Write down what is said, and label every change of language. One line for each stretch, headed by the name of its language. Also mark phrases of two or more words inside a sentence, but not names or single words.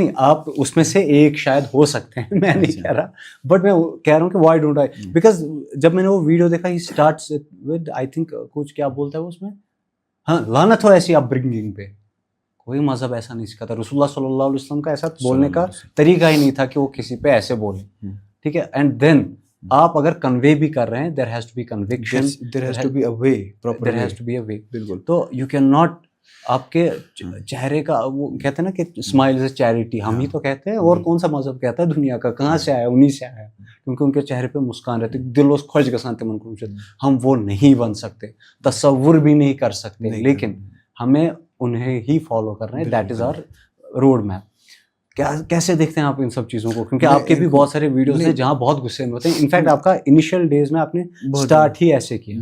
Urdu: نہیں, آپ اس میں سے ایک شاید ہو سکتے ہیں, میں نہیں کہہ رہا, بٹ میں کہہ رہا ہوں کہ
English: why don't I,
Urdu: بیکاز جب میں نے وہ ویڈیو دیکھا,
English: he starts with I think
Urdu: کچھ کیا بولتا ہے وہ اس میں, ہاں لعنت ہو ایسی
English: up bringing
Urdu: پہ. کوئی مذہب ایسا نہیں سکھاتا, رسول اللہ صلی اللہ علیہ وسلم کا ایسا بولنے کا طریقہ ہی نہیں تھا کہ وہ کسی پہ ایسے بولے. ٹھیک ہے,
English: and then
Urdu: آپ اگر کنوے بھی کر رہے ہیں,
English: there has to be conviction, there has to be a way, there has to be a way.
Urdu: بالکل. تو
English: you can not,
Urdu: آپ کے چہرے کا وہ کہتے ہیں نا کہ
English: smile is charity,
Urdu: ہم ہی تو کہتے ہیں, اور کون سا مذہب کہتا ہے دنیا کا, کہاں سے آیا, انہیں سے آیا, کیونکہ ان کے چہرے پہ مسکان رہتی, دل اس خوش گسان تمن کو. ہم وہ نہیں بن سکتے, تصور بھی نہیں کر سکتے, لیکن ہمیں انہیں ہی فالو کرنا ہے,
English: that is our road map.
Urdu: کیسے دیکھتے ہیں آپ ان سب چیزوں کو؟ کیونکہ آپ کے بھی بہت سارے ویڈیوز ہیں جہاں بہت غصے میں ہوتے ہیں. انفیکٹ آپ کا
English: initial days
Urdu: میں آپ نے اسٹارٹ ہی ایسے کیا.